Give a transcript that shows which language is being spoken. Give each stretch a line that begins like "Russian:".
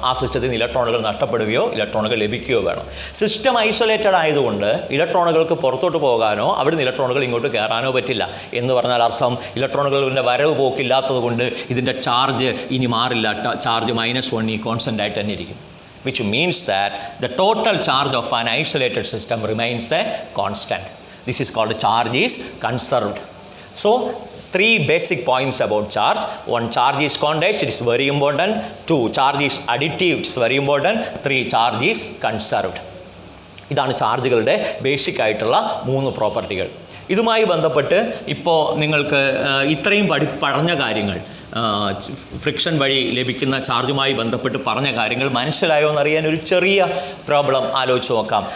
Malayalam: ആ സിസ്റ്റത്തിൽ നിന്ന് ഇലക്ട്രോണുകൾ നഷ്ടപ്പെടുകയോ ഇലക്ട്രോണുകൾ ലഭിക്കുകയോ വേണം. സിസ്റ്റം ഐസൊലേറ്റഡ് ആയതുകൊണ്ട് ഇലക്ട്രോണുകൾക്ക് പുറത്തോട്ട് പോകാനോ അവിടുന്ന് ഇലക്ട്രോണുകൾ ഇങ്ങോട്ട് കയറാനോ പറ്റില്ല. എന്ന് പറഞ്ഞാൽ അർത്ഥം ഇലക്ട്രോണുകളുടെ വരവ് പോക്കില്ലാത്തത് കൊണ്ട് ഇതിൻ്റെ ചാർജ് ഇനി മാറില്ല. ചാർജ് -1E കോൺസ്റ്റൻ്റ് ആയിട്ട് തന്നെ ഇരിക്കും.
English: which means that the total charge of an isolated system remains a constant. This is called charge is conserved. So 3 basic points about charge. 1, charge is condensed, it is very important. 2, charge is additive, it is very important. 3, charge is conserved.
Malayalam: ഇതാണ് ചാർജുകളുടെ basic ആയിട്ടുള്ള 3 പ്രോപ്പർട്ടികൾ. ഇതുമായി ബന്ധപ്പെട്ട് ഇപ്പോൾ നിങ്ങൾക്ക് ഇത്രയും പറഞ്ഞ കാര്യങ്ങൾ, ഫ്രിക്ഷൻ വഴി ലഭിക്കുന്ന ചാർജുമായി ബന്ധപ്പെട്ട് പറഞ്ഞ കാര്യങ്ങൾ മനസ്സിലായോ എന്നറിയാൻ ഒരു ചെറിയ പ്രോബ്ലം ആലോചിച്ച് നോക്കാം.